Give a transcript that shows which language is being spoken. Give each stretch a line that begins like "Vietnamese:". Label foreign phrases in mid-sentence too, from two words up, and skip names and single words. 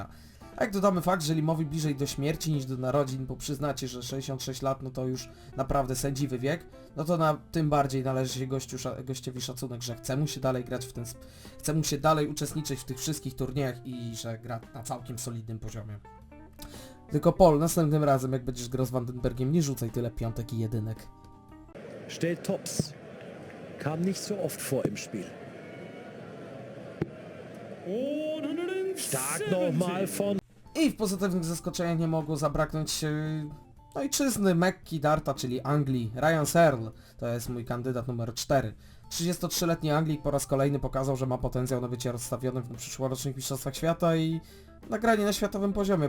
Polish: A jak dodamy fakt, że Limowi bliżej do śmierci niż do narodzin, bo przyznacie, że 66 lat no to już naprawdę sędziwy wiek, no to tym bardziej należy się gościowi szacunek, że chce mu się dalej grać chce mu się dalej uczestniczyć w tych wszystkich turniejach i że gra na całkiem solidnym poziomie. Tylko Paul, następnym razem jak będziesz grał z Vandenbergiem, nie rzucaj tyle piątek i jedynek.
German: Stellt Tops. Kam nicht so oft vor im Spiel. Stark nochmal von...
Polish: I w pozytywnych zaskoczeniach nie mogło zabraknąć ojczyzny Mekki Darta, czyli Anglii, Ryan Searle, to jest mój kandydat numer 4. 33-letni Anglik po raz kolejny pokazał, że ma potencjał na bycie rozstawionym w przyszłorocznych mistrzostwach świata i nagranie na światowym poziomie.